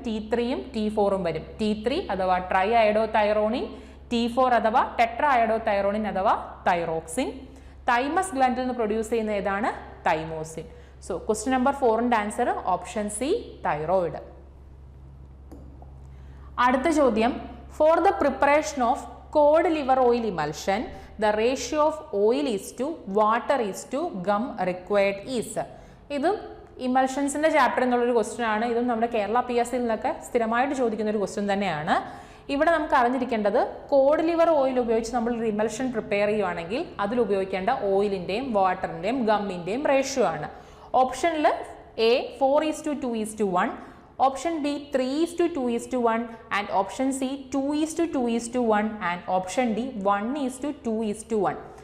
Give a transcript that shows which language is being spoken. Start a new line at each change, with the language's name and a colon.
Malayalam: T3യും T4ഉം വരും. T3 അഥവാ try iodo thyronine, T4 അഥവാ ടെട്രാ അയഡോ തൈറോണിൻ അഥവാ തൈറോക്സിൻ. തൈമസ് ഗ്ലാൻഡിൽ നിന്ന് പ്രൊഡ്യൂസ് ചെയ്യുന്ന ഏതാണ്? Thymosin. So question number 4ന്റെ answer option C, thyroid. അടുത്ത ചോദ്യം,
English: for the preparation of cod liver oil emulsion, the ratio of oil is to water is to gum required is.
Malayalam: ഇതും ഇമൽഷൻസിൻ്റെ chapter എന്നുള്ളൊരു question ആണ്. ഇതും നമ്മുടെ കേരള PSCയിൽ നിന്നൊക്കെ സ്ഥിരമായിട്ട് ചോദിക്കുന്ന ഒരു ക്വസ്റ്റ്യൻ തന്നെയാണ്. ഇവിടെ നമുക്ക് അറിഞ്ഞിരിക്കേണ്ടത് കോഡ് ലിവർ ഓയിൽ ഉപയോഗിച്ച് നമ്മൾ ഒരു ഇമൽഷൻ പ്രിപ്പയർ ചെയ്യുവാണെങ്കിൽ അതിൽ ഉപയോഗിക്കേണ്ട ഓയിലിൻ്റെയും വാട്ടറിൻ്റെയും ഗമ്മിൻ്റെയും റേഷ്യോ ആണ്. ഓപ്ഷനിൽ A 4:2:1, option B 3:2:1 and option C 2:2:1 and option D 1:2:1.